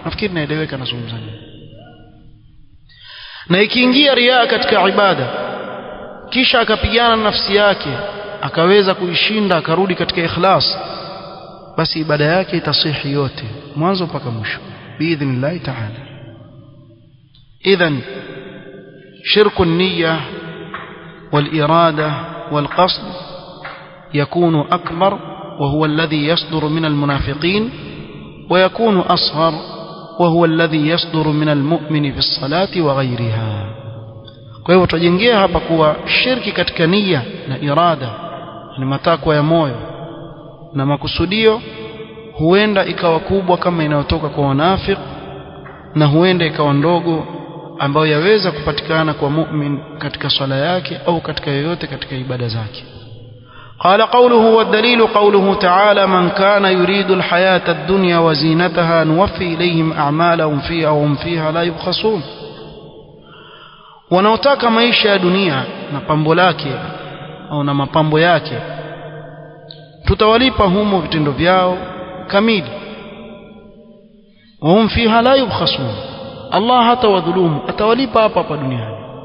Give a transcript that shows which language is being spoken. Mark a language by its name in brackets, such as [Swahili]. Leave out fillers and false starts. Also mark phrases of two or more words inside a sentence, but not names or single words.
[Swahili] Nafikiri naeleweka nazungumza nini. Na ikiingia riaa katika ibada kisha akapigana na nafsi yake akaweza kuishinda akarudi katika ikhlas, basi ibada yake itasihi yote mwanzo mpaka mwisho [Arabic] بإذن الله تعالى. إذن شرك النية والإرادة والقصد يكون أكبر وهو الذي يصدر من المنافقين ويكون أصغر وهو الذي يصدر من المؤمن في الصلاة وغيرها. [Swahili] Kwa hivyo tujengea hapa kuwa shirki katika nia na irada ni matakwa ya moyo na makusudio, huenda ikawa kubwa kama inayotoka kwa wanafiki, na huenda ikawa ndogo ambayo yaweza kupatikana kwa mu'min katika swala yake au katika yoyote katika ibada zake. [Arabic] قال قوله والدليل قوله تعالى من كان يريد الحياة الدنيا وزينتها نوفي إليهم أعمالهم فيها وهم فيها لا يبخسون. [Swahili] wanaotaka maisha ya dunia na pambo lake au na mapambo yake tutawalipa humo vitendo vyao kamili, [Arabic] وهم فيها لا يبخسون, [Swahili] Allah hata wadhulumu, atawalipa hapa hapa duniani.